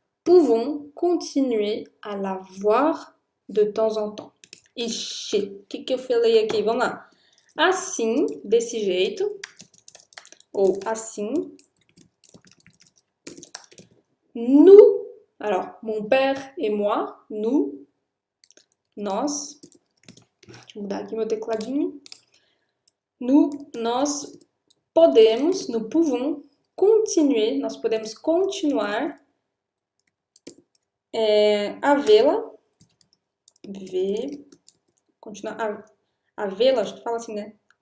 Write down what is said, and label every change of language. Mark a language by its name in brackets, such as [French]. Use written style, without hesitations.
[French] pouvons continuer à la voir de temps en temps. [Portuguese] Ixi, o que eu falei aqui? Vamos lá. Assim, desse jeito, ou assim. [French] Nous, alors, mon père et moi, nous, nós. [Portuguese] Deixa eu mudar aqui meu tecladinho. Nós podemos, [French] nous pouvons continuer, [Portuguese] nós podemos continuar a vê-la, continuar a vê-la, acho que fala assim, né?